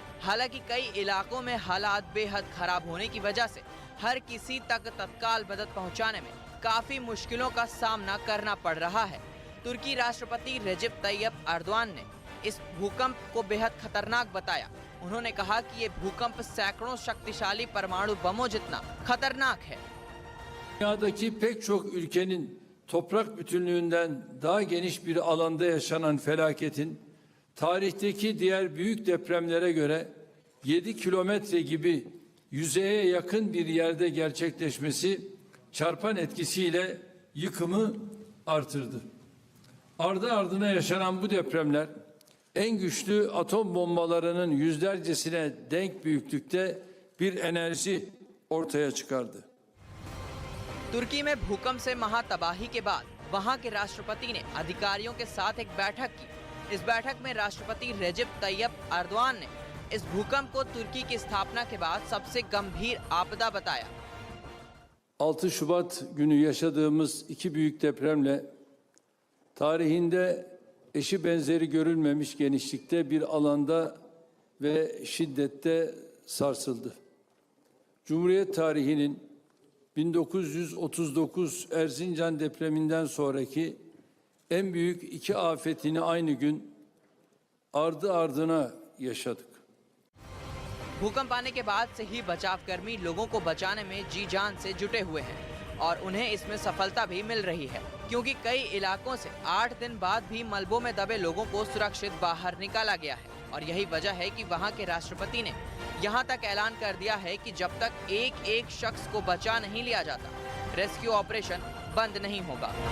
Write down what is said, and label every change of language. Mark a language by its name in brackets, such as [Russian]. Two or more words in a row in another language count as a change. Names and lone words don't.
[Hindi] हालांकि कई इलाकों में हालात बेहद खराब होने की वजह से हर किसी तक तत्काल मदद पहुँचाने में काफी मुश्किलों का सामना करना पड़ रहा है। तुर्की राष्ट्रपति रेसिप ताइप एर्दोगान ने इस भूकंप को बेहद खतरनाक बताया। उन्होंने कहा कि ये भूकंप सैकड़ों शक्तिशाली परमाणु बमों जितना खतरनाक है। [Turkish] Dünyadaki pek çok ülkenin toprak bütünlüğünden daha geniş bir alanda yaşanan felaketin tarihteki diğer büyük depremlere göre 7 kilometre gibi yüzeye yakın bir yerde gerçekleşmesi çarpan etkisiyle yıkımı artırdı. Ardı ardına yaşanan bu depremler en güçlü atom bombalarının yüzlercesine denk büyüklükte bir enerji ortaya çıkardı. [Hindi] तुर्की में भूकंप से महातबाही के बाद वहां के राष्ट्रपति ने अधिकारियों के साथ एक बैठक की। इस बैठक में राष्ट्रपति रेसिप ताइप एर्दोगान ने इस भूकंप को तुर्की की स्थापना के बाद सबसे गंभीर आपदा बताया। [Turkish] 6 Şubat günü yaşadığımız iki büyük depremle tarihinde eşi benzeri görülmemiş genişlikte bir alanda ve şiddette sarsıldı. Cumhuriyet tarihinin 1939 Erzincan depreminden sonraki en büyük iki afetini aynı gün ardı ardına yaşadık. [Hindi] भूकंप आने के बाद से ही बचाव कर्मी लोगों को बचाने में जी जान से जुटे हुए हैं और उन्हें इसमें सफलता भी मिल रही है, क्योंकि कई इलाकों से 8 दिन बाद भी मलबों में दबे लोगों को सुरक्षित बाहर निकाला गया है। और यही वजह है कि वहां के राष्ट्रपति ने यहां तक ऐलान कर दिया है कि जब तक एक शख्स को बचा नहीं लिया जाता, [English] rescue operation [Hindi] बंद नहीं होगा।